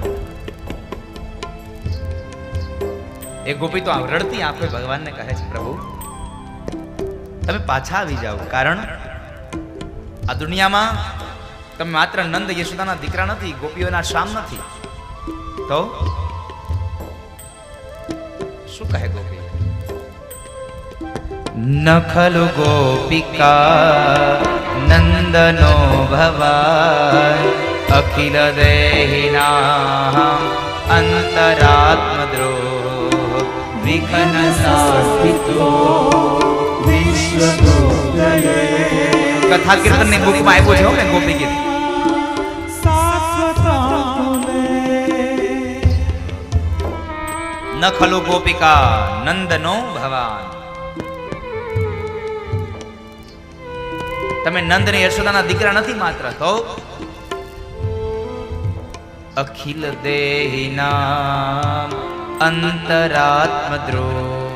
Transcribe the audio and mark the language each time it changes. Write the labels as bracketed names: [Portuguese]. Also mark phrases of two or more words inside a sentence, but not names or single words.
[Gujarati] એક ગોપી તો રડતી આંખો ભગવાન ને કહે છે, પ્રભુ તમે પાછા આવી જાઓ, કારણ આ દુનિયા માં તમે માત્ર નંદ યશોદાના દીકરા નથી, ગોપીઓના શામ નથી। તો શું કહે ગોપી, [Sanskrit] न खलु गोपिका नंदनो भवान् अखिल देहिनां अंतरात्मद्रोह विघ्न सास्तितो विश्वतो गये। [Gujarati] કથા કીર્તન ને બુક માં આપ્યો છે ને ગોપી ગીત [Sanskrit] न खलु गोपिका नंदनो भवान. [Gujarati] તમે નંદ ને યશોદાના દીકરા નથી માત્ર, તો [Sanskrit] अखिल देही नाम अंतरात्म ध्रुव.